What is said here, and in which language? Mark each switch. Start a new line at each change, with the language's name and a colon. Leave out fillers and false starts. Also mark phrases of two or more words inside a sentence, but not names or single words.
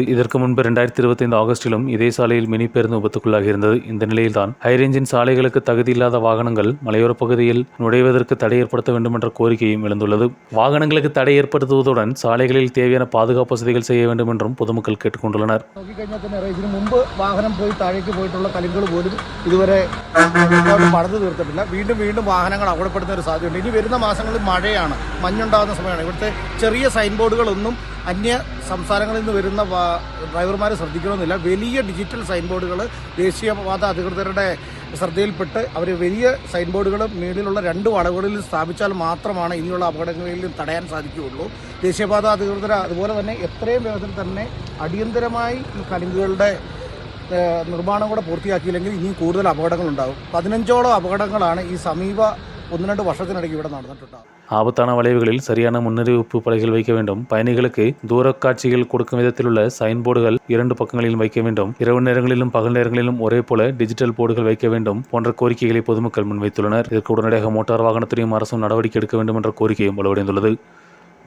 Tamil: இதற்கு முன்பு 2025 ஆகஸ்டிலும் இதே சாலையில் மினி பேருந்து விபத்துக்குள்ளாகி இருந்தது. இந்த நிலையில்தான் ஹைரேஞ்சின் சாலைகளுக்கு தகுதியில்லாத வாகனங்கள் மலையோர பகுதியில் நுழைவதற்கு தடை ஏற்படுத்த வேண்டும் என்ற கோரிக்கையும் எழுந்துள்ளது. வாகனங்களுக்கு தடை ஏற்படுத்துவதுடன் சாலைகளில் தேவையான பாதுகாப்பு வசதிகள் செய்ய வேண்டும் என்றும் பொதுமக்கள் കേട്ടുകൊണ്ടുള്ളனர்.
Malayalam: നോക്കിക്കഴിഞ്ഞാൽ തന്നെ അറിയാം, ഇതിനു മുമ്പ് വാഹനം പോയി താഴേക്ക് പോയിട്ടുള്ള കലുങ്കൾ പോലും ഇതുവരെ പടന്നു തീർത്തിട്ടില്ല. വീണ്ടും വാഹനങ്ങൾ അപകടപ്പെടുന്ന ഒരു സാധ്യതയുണ്ട്. ഇനി വരുന്ന മാസങ്ങളിൽ മഴയാണ്, മഞ്ഞുണ്ടാകുന്ന സമയമാണ്. ഇവിടുത്തെ ചെറിയ
English: sign boardukalonnum
Malayalam: അന്യ സംസ്ഥാനങ്ങളിൽ നിന്ന് വരുന്ന ഡ്രൈവർമാർ ശ്രദ്ധിക്കണമെന്നില്ല. വലിയ
English: digital sign boards
Malayalam: ദേശീയപാത അധികൃതരുടെ ശ്രദ്ധയിൽപ്പെട്ട് അവർ വലിയ
English: sign boards
Malayalam: മേളിലുള്ള 2 വളവുകളിൽ സ്ഥാപിച്ചാൽ മാത്രമാണ് ഇനിയുള്ള അപകടങ്ങളിൽ തടയാൻ സാധിക്കുകയുള്ളൂ. ദേശീയപാത അധികൃതർ അതുപോലെ തന്നെ എത്രയും വേഗത്തിൽ തന്നെ അടിയന്തരമായി ഈ കലുങ്കുകളുടെ നിർമ്മാണം കൂടെ പൂർത്തിയാക്കിയില്ലെങ്കിൽ ഇനിയും കൂടുതൽ അപകടങ്ങളുണ്ടാകും. 15ഓളം അപകടങ്ങളാണ് ഈ സമീപ 1-2 വർഷത്തിനിടയ്ക്ക് ഇവിടെ നടന്നിട്ടുണ്ടാകും.
Tamil: ஆபத்தான வளைவுகளில் சரியான முன்னறிவிப்பு பலகைகள் வைக்க வேண்டும். பயணிகளுக்கு தூர காட்சிகள் கொடுக்கும் விதத்திலுள்ள
English: sign boards
Tamil: 2 பக்கங்களிலும் வைக்க வேண்டும். இரவு நேரங்களிலும் பகல் நேரங்களிலும் ஒரே போல
English: digital boards
Tamil: வைக்க வேண்டும் போன்ற கோரிக்கைகளை பொதுமக்கள் முன்வைத்துள்ளனர். இதற்கு உடனடியாக மோட்டார் வாகனத்துறையும் அரசும் நடவடிக்கை எடுக்க வேண்டும் என்ற கோரிக்கையும் வலுவடைந்துள்ளது.